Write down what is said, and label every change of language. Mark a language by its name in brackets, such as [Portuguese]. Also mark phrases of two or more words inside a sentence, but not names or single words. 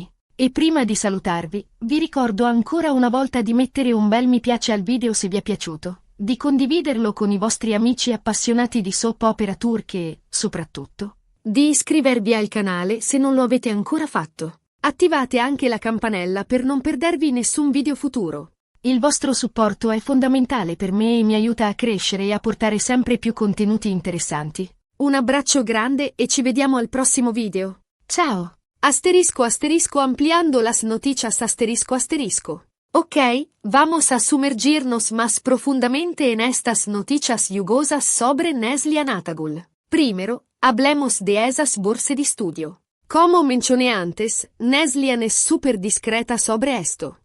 [Italian] E prima di salutarvi, vi ricordo ancora una volta di mettere un bel mi piace al video se vi è piaciuto, di condividerlo con i vostri amici appassionati di [English] soap opera [Italian] turche e, soprattutto, di iscrivervi al canale se non lo avete ancora fatto. Attivate anche la campanella per non perdervi nessun video futuro. Il vostro supporto è fondamentale per me e mi aiuta a crescere e a portare sempre più contenuti interessanti. Un abbraccio grande e ci vediamo al prossimo video. Ciao! [Spanish] Asterisco asterisco ampliando las noticias asterisco asterisco. Ok, vamos a sumergirnos más profundamente en estas noticias jugosas sobre Neslihan Atagul. Primero, hablemos de esas borse de estudio. Como mencioné antes, Neslihan es súper discreta sobre esto.